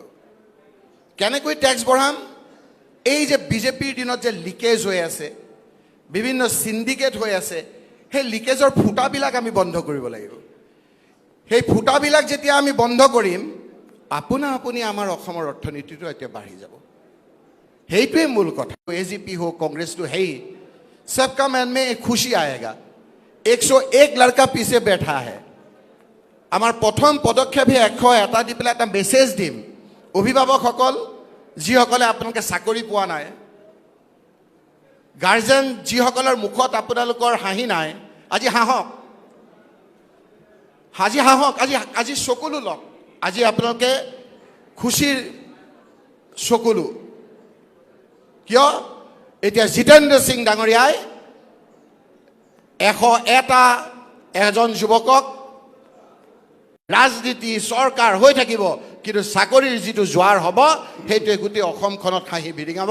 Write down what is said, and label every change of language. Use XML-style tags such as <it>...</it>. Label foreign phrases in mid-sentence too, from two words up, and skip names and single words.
<as>কেনেকৈ টেক্স বঢ়াম এই যে বিজেপিৰ দিনত যে লিকেজ হৈ আছে বিভিন্ন সিন্ডিকেট হৈ আছে সেই লিকেজৰ ফুটাবিলাক আমি বন্ধ কৰিব লাগিব সেই ফুটাবিলাক যেতিয়া আমি বন্ধ কৰিম আপুনি আমাৰ অসমৰ অৰ্থনীতিটো এতিয়া বাঢ়ি যাব সেইটোৱে মূল কথা এজিপি</as> <hi>हो कांग्रेस तो है ही सबका मन में एक खुशी आएगा 101 लड़का पीछे बैठा है</hi> <as>আমাৰ প্ৰথম পদক্ষেপ হে 100 এটা দি পেলাই এটা মেছেজ দিম অভিভাৱকসকল যিসকলে আপোনালোকে চাকৰি পোৱা নাই গাৰ্জেন যিসকলৰ মুখত আপোনালোকৰ হাঁহি নাই আজি হাঁহক আজি চকুলো লওক আজি আপোনালোকে খুশিৰ চকুলো কিয় এতিয়া জিতেন্দ্ৰ সিং ডাঙৰীয়াই 101 এজন যুৱকক ৰাজনীতি চৰকাৰ হৈ থাকিব কিন্তু চাকৰিৰ যিটো জোৱাৰ হ'ব সেইটোৱে গোটেই অসমখনত হাঁহি বিৰিঙাব</as>